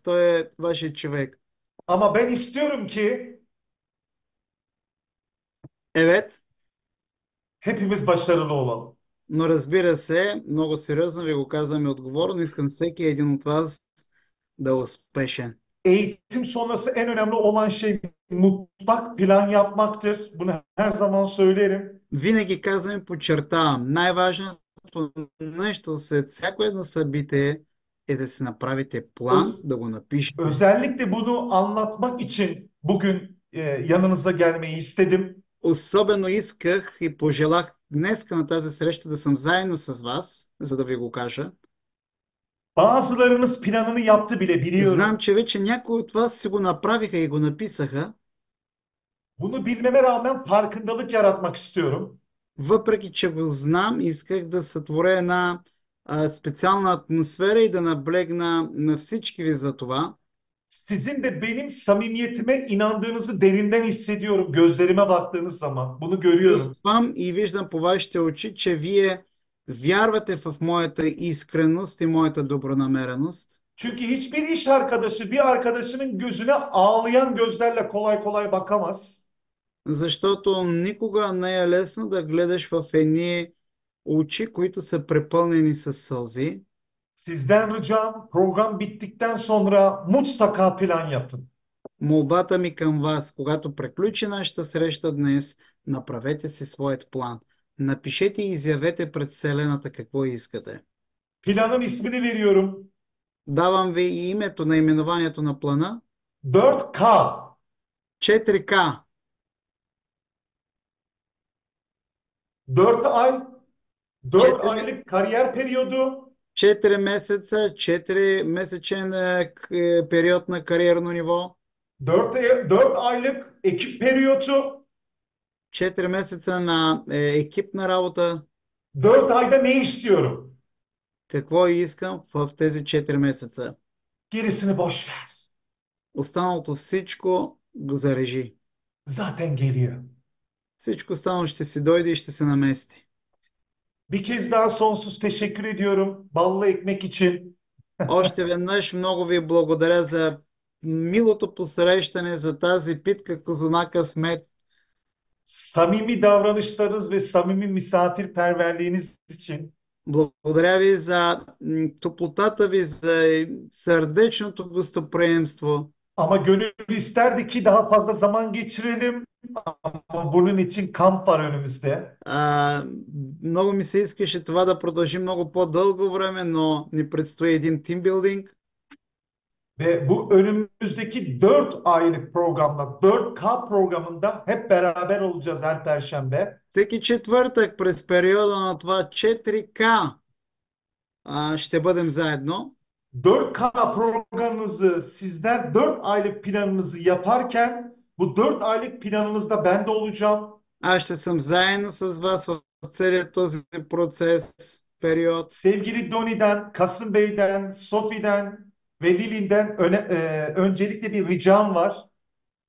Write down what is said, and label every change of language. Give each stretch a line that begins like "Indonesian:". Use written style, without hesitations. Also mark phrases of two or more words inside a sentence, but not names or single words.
Bulgarian: Той е вашия човек.
Turkish: Ama ben istiyorum ki Evet, hepimiz başarılı olalım.
Bulgarian: но разбира се, много сериозно ви го казвам и отговорно, искам всеки един от вас да е успешен.
Turkish: Eğitim sonrası en önemli olan şey mutlak plan yapmaktır. Bunu her zaman söylerim.
Bulgarian: Винаги казвам и подчертавам, най-важното нещо след всяко едно събитие е да си направите план,
Turkish: Öz-
Bulgarian: да го напишете.
Turkish: Özellikle bunu anlatmak için bugün yanınıza gelmeyi istedim.
Bulgarian: Особено исках и пожелах днес на тази среща да съм заедно с вас, за да ви го кажа.
Turkish: Bazılarınız planını yaptı bile
Bulgarian: Знам,
Turkish: biliyorum.
Bulgarian: че вече някои от вас си го направиха и го написаха,
Turkish: Bunu bilmeme rağmen farkındalık yaratmak istiyorum.
Bulgarian: въпреки че го знам, исках да сътворя една специална атмосфера и да наблегна на всички ви за това.
Turkish: Sizin de benim samimiyetime inandığınızı derinden hissediyorum gözlerime baktığınız zaman. Bunu görüyorum.
Bulgarian: Чувствам и виждам по вашите очи, че вие вярвате в моята искреност и моята добронамереност.
Turkish: Çünkü hiçbir iş arkadaşı bir arkadaşının gözüne ağlayan gözlerle kolay kolay bakamaz.
Bulgarian: Защото никога не е лесно да гледаш в едни очи, които са препълнени с сълзи.
Turkish: Sizden ricam program bittikten sonra mutlaka plan yapın.
Bulgarian: Молбата ми към вас, когато приключи нашата среща днес, направете си своят план. Напишете и изявете пред Вселената какво искате.
Turkish: Planın ismini veriyorum.
Bulgarian: Давам ви и името, наименованието на плана. 4K. 4К.
Turkish: 4 ay, 4 4, aylık kariyer periyodu,
Bulgarian: 4 месеца, 4-месечен период на кариерно ниво,
Turkish: 4 aylık ekip periyodu,
Bulgarian: 4 месеца на екипна работа.
Turkish: 4 ayda ne istiyorum?
Bulgarian: Какво искам в тези 4 месеца?
Turkish: Gerisini boş ver.
Bulgarian: Останалото всичко го зарежи.
Turkish: Zaten geliyor.
Bulgarian: Всичко останало ще си дойде и ще се намести.
Turkish: Bir kez daha sonsuz teşekkür ediyorum ballı ekmek için.
Bulgarian: Още веднъж много ви благодаря за милото посрещане, за тази питка козунака с мед.
Turkish: Samimi davranışlarınız ve samimi misafirperverliğiniz için.
Bulgarian: Благодаря ви за топлотата ви, за сърдечното гостоприемство.
Turkish: Ama gönül isterdi ki daha fazla zaman geçirelim. Ama bunun için kamp var önümüzde.
Bulgarian: Много ми се искаше това да продължи много по-дълго време, но ни предстои един тимбилдинг.
Turkish: Ve bu önümüzdeki 4 aylık programda, 4K programında hep beraber olacağız her Perşembe.
Bulgarian: Всеки четвъртък през периода на това 4К ще бъдем заедно.
Turkish: 4K programınızı sizler 4 aylık planınızı yaparken bu 4 aylık planınızda ben de olacağım.
Bulgarian: Аз ще съм заедно с вас в целият този процес, период.
Turkish: Sevgili Doni'den, Kasım Bey'den, Sofi'den ve Lilin'den öncelikle bir ricam var.